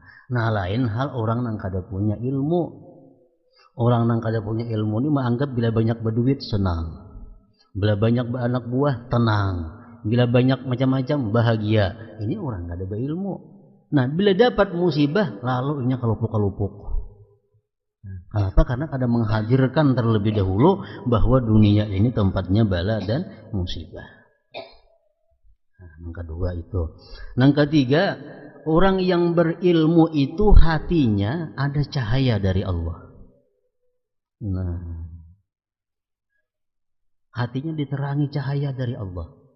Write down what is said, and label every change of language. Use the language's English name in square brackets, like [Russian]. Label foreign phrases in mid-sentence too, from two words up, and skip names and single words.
[Banjar] Nah, lain hal orang yang kada punya ilmu. Orang yang kada punya ilmu ini menganggap bila banyak berduit senang. [Indonesian] Bila banyak beranak buah tenang. Bila banyak macam-macam bahagia. [Banjar] Ini orang kada berilmu. Nah, bila dapat musibah, lalu ini kelupuk-kelupuk. [Indonesian] Kenapa? [Banjar] Karena kada menghadirkan terlebih dahulu bahwa dunia ini tempatnya bala dan musibah. [Indonesian] Nah, yang kedua itu. Yang ketiga, orang yang berilmu itu hatinya ada cahaya dari Allah. Nah, hatinya diterangi cahaya dari Allah.